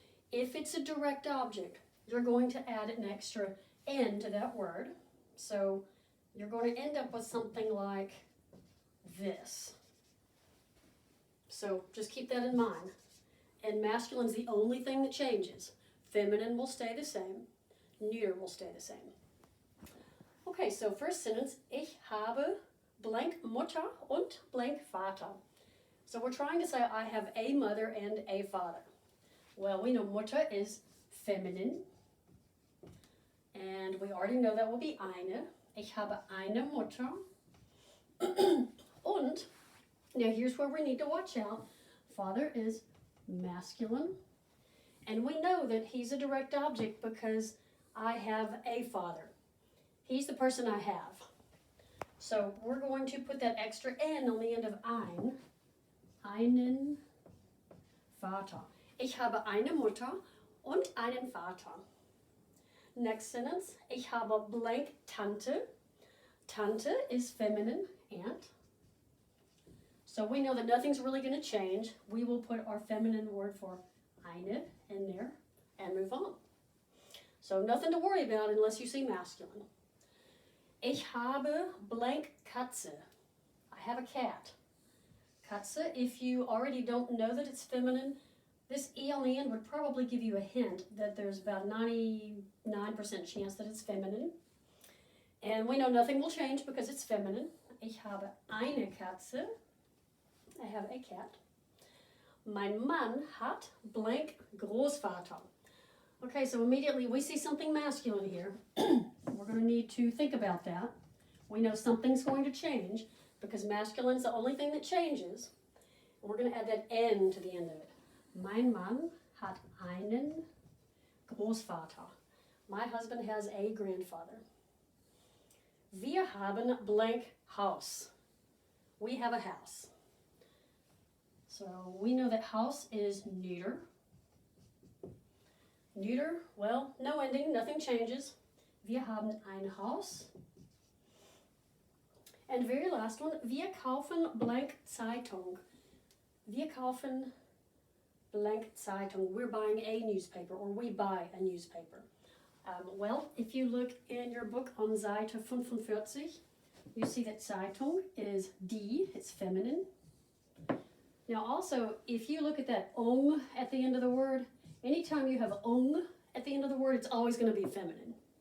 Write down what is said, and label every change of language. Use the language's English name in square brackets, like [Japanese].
[English] If it's a direct object, you're going to add an extra N to that word. So you're going to end up with something like this. So just keep that in mind. And masculine's the only thing that changes. Feminine will stay the same. Neuter will stay the same. Okay, so first sentence, [German] ich habe blank Mutter und blank Vater. [English] So we're trying to say I have a mother and a father. Well, we know Mutter is feminine. And we already know that will be eine. [German] Ich habe eine Mutter. [English] Und, now here's where we need to watch out. Father is masculine. And we know that he's a direct object because I have a father. He's the person I have. So we're going to put that extra N on the end of ein. [German] Einen Vater. Ich habe eine Mutter und einen Vater. [English] Next sentence, [German] ich habe blank Tante. [English] Tante is feminine, aunt. So we know that nothing's really going to change. We will put our feminine word for eine in there and move on. So nothing to worry about unless you see masculine. [German] Ich habe blank Katze. [English] I have a cat. Katze, if you already don't know that it's feminine, this E on the end would probably give you a hint that there's about 99% chance that it's feminine. And we know nothing will change because it's feminine. [German] Ich habe eine Katze. [English] I have a cat. [German] Mein Mann hat blank Großvater. [English] Okay, so immediately we see something masculine here. We're going to need to think about that. We know something's going to change because masculine is the only thing that changes. And we're going to add that N to the end of it. [German] Mein Mann hat einen Großvater. [English] My husband has a grandfather. [German] Wir haben blank Haus. [English] We have a house. So we know that house is neuter. Neuter, well, no ending, nothing changes. [German] Wir haben ein Haus. [English] And very last one, [German] wir kaufen blank Zeitung. Wir kaufen blank Zeitung. [English] We're buying a newspaper, or we buy a newspaper. Well, if you look in your book on Seite 45, you see that Zeitung is die, it's feminine. Now also, if you look at that at the end of the word, anytime you have at the end of the word, it's always going to be feminine.